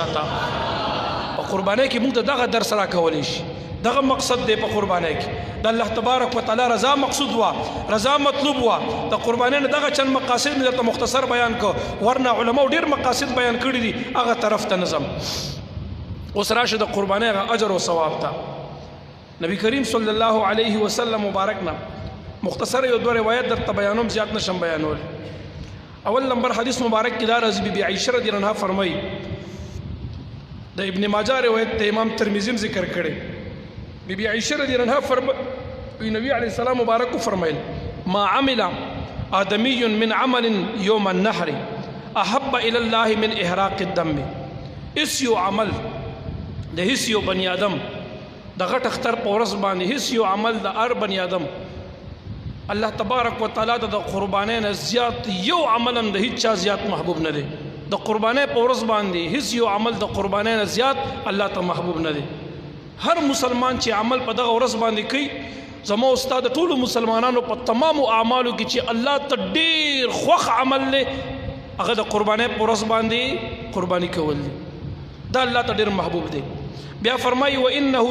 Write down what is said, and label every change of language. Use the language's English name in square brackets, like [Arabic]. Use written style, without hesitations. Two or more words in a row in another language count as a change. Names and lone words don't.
[Pashto] ساته په قربانۍ کې موږ ته دغه درس راکولی شي دغه مقصد دی په قربانۍ کې د الله [Arabic] تبارک وتعالی [Pashto] رضا مقصود وه رضا مطلوب وه د قربانۍ نه دغه چند مقاصد مې درته مختصر بیان کړ ورنه علماو ډېر مقاصد بیان کړي دي هغه طرف ته نظم اوس راشه د قربانۍ هغه اجر او ثواب ته نبی کریم [Arabic] صلی الله علیه وسلم [Pashto] مبارک نه مختصر یو دوه روایت درته بیانوم زیات نشم بیانول اول نمبر حدیث مبارک کې دا راځي بی عائشہ [Arabic] رضی الله عنها [Pashto] فرمایي د ابن ماجه روایت ته امام ترمذی ذکر کړي بی عائشہ [Arabic] رضی اللہ عنہ [Pashto] فرمائی نبی [Arabic] علیہ السلام [Pashto] مبارک فرمائل [Arabic] ما عمل آدمی من عمل یوم النحر احب الى اللہ من احراق الدم [Pashto] اس یو عمل د هیڅ یو بنی آدم د غټ اختر په ورځ باندې هیڅ یو عمل د هر بنی آدم الله [Arabic] تبارک وتعالی [Pashto] د قربانۍ نه زیات یو عمل هم د هیڅ چا زیات محبوب نه دی د قربانۍ په ورځ باندې هیڅ یو عمل د قربانۍ نه زیات الله ته محبوب نه دی هر مسلمان چې عمل په دغه ورځ باندې کوي زما استاد ټولو مسلمانانو په تمامو اعمالو کې چې الله ته ډېر خوښ عمل دی هغه د قربانۍ په ورځ باندې قرباني کول دي دا الله ته ډېر محبوب دی بیا فرمایي وانه